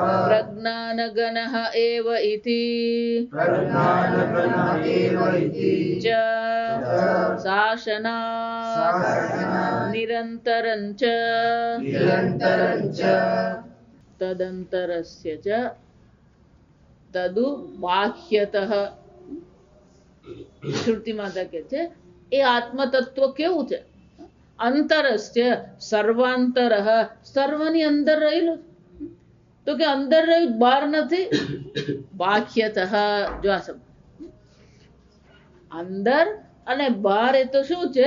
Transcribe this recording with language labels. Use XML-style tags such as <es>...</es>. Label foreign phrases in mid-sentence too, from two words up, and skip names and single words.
<sa>प्रज्ञानगणः एव इति प्रज्ञानगणः एव इति च शासनात् शासनात् निरन्तरं च निरन्तरं च तदन्तरस्य च तदु બાહ્યતઃ.</sa> <gu>શ્રુતિ માતા કે છે એ આત્મતત્વ કેવું છે?</gu> <sa>अन्तरस्य सर्वान्तरः,</sa> <gu>સર્વની અંદર રહેલું. તો કે અંદર રહ્યું બહાર નથી. બાહ્યતઃ, જો આ શબ્દ અંદર અને બહાર એ તો શું છે?</gu>